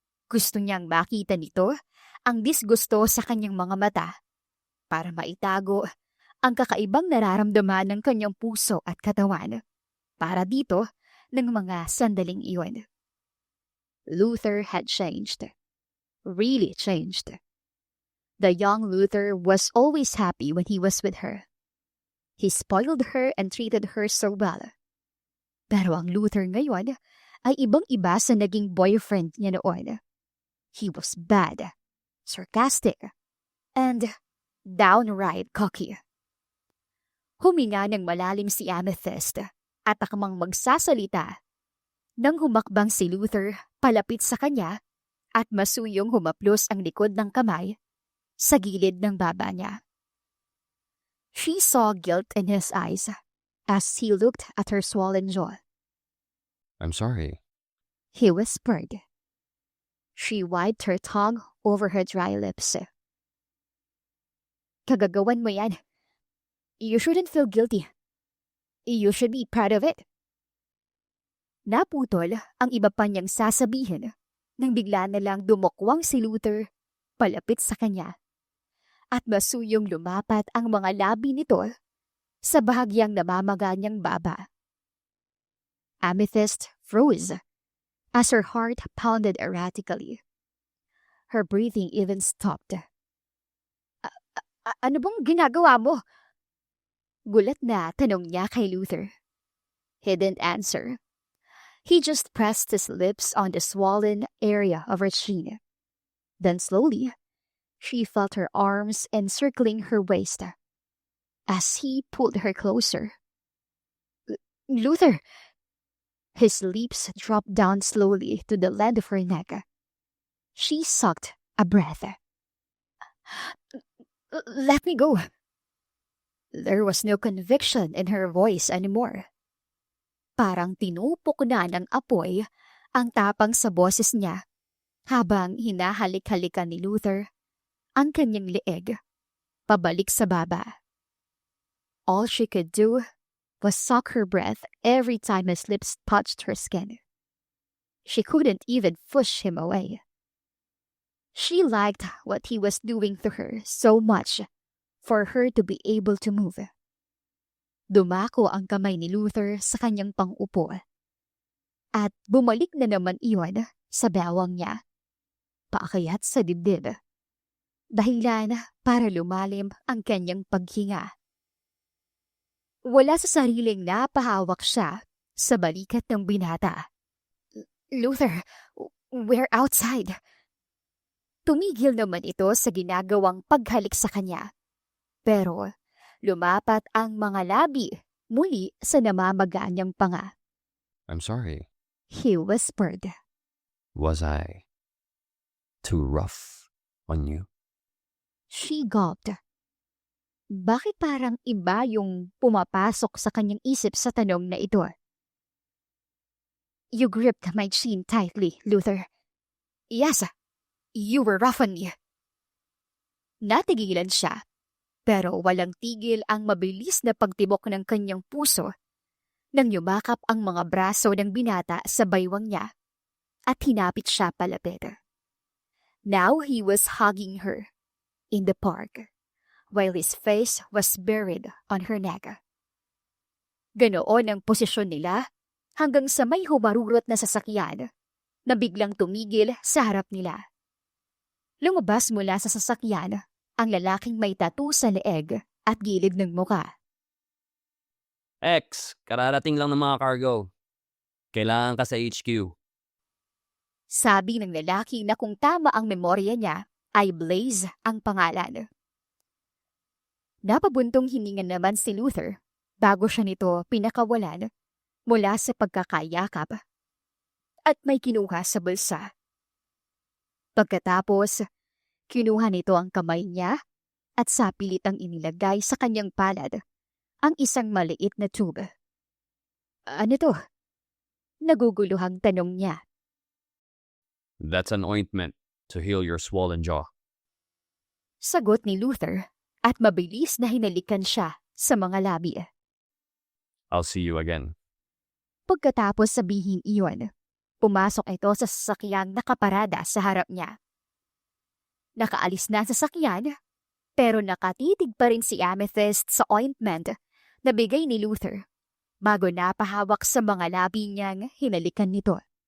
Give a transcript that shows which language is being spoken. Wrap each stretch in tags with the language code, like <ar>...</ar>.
<tl>Gusto niyang makita nito ang disgusto sa kanyang mga mata para maitago ang kakaibang nararamdaman ng kanyang puso at katawan para dito ng mga sandaling iyon.</tl> <en>Luther had changed. Really changed. The young Luther was always happy when he was with her. He spoiled her and treated her so well.</en> <tl>Pero ang Luther ngayon ay ibang-iba sa naging boyfriend niya noon.</tl> <en>He was bad, sarcastic, and downright cocky.</en> <tl>Huminga ng malalim si Amethyst at akmang magsasalita Nang humakbang si Luther palapit sa kanya at masuyong humaplos ang likod ng kamay sa gilid ng baba niya.</tl> <en>She saw guilt in his eyes as he looked at her swollen jaw. I'm sorry. He whispered. She wiped her tongue over her dry lips.</en> <tl>Kagagawan mo yan.</tl> <en>You shouldn't feel guilty. You should be proud of it.</en> <tl>Naputol ang iba pa niyang sasabihin nang bigla na lang dumukwang si Luther palapit sa kanya. At masuyong lumapat ang mga labi nito sa bahagyang namamaga niyang baba.</tl> <en>Amethyst froze as her heart pounded erratically. Her breathing even stopped.</en> <tl>Ano bang ginagawa mo? Gulat na tanong niya kay Luther.</tl> <en>He didn't answer. He just pressed his lips on the swollen area of her chin. Then slowly, she felt her arms encircling her waist as he pulled her closer. Luther! His lips dropped down slowly to the land of her neck. She sucked a breath. Let me go. There was no conviction in her voice anymore.</en> <tl>Parang tinupok na ng apoy ang tapang sa boses niya habang hinahalik-halikan ni Luther ang kanyang leeg pabalik sa baba.</tl> <en>All she could do was suck her breath every time his lips touched her skin. She couldn't even push him away. She liked what he was doing to her so much for her to be able to move.</en> <tl>Dumako ang kamay ni Luther sa kanyang pang-upo. At bumalik na naman iyon sa bewang niya. Paakyat sa dibdib. Dahilan para lumalim ang kanyang paghinga. Wala sa sariling napahawak siya sa balikat ng binata. Luther,</tl> <en>we're outside.</en> <tl>Tumigil naman ito sa ginagawang paghalik sa kanya. Pero lumapat ang mga labi muli sa namamaga niyang panga.</tl> <en>I'm sorry. He whispered. Was I too rough on you? She gulped.</en> <tl>Bakit parang iba yung pumapasok sa kanyang isip sa tanong na ito?</tl> <en>You gripped my chin tightly, Luther. Yes, you were rough on me.</en> <tl>Natigilan siya. Pero walang tigil ang mabilis na pagtibok ng kanyang puso nang yumakap ang mga braso ng binata sa baywang niya at hinapit siya palapit.</tl> <en>Now he was hugging her in the park while his face was buried on her neck.</en> <tl>Ganoon ang posisyon nila hanggang sa may humarurot na sasakyan na biglang tumigil sa harap nila. Lumabas mula sa sasakyan ang lalaking may tattoo sa leeg at gilid ng muka. X, kararating lang ng mga cargo. Kailangan ka sa HQ. Sabi ng lalaki na kung tama ang memorya niya, ay Blaze ang pangalan. Napabuntong hininga naman si Luther bago siya nito pinakawalan mula sa pagkakayakap at may kinuha sa bulsa. Pagkatapos, kinuha nito ang kamay niya at sapilitang inilagay sa kanyang palad ang isang maliit na tube. Ano to? Naguguluhang tanong niya.</tl> <en>That's an ointment to heal your swollen jaw.</en> <tl>Sagot ni Luther at mabilis na hinalikan siya sa mga labi.</tl> <en>I'll see you again.</en> <tl>Pagkatapos sabihin iyon, pumasok ito sa sasakyang nakaparada sa harap niya. Nakaalis na sa sasakyan, pero nakatitig pa rin si Amethyst sa ointment na bigay ni Luther bago napahawak sa mga labi niyang hinalikan nito.</tl>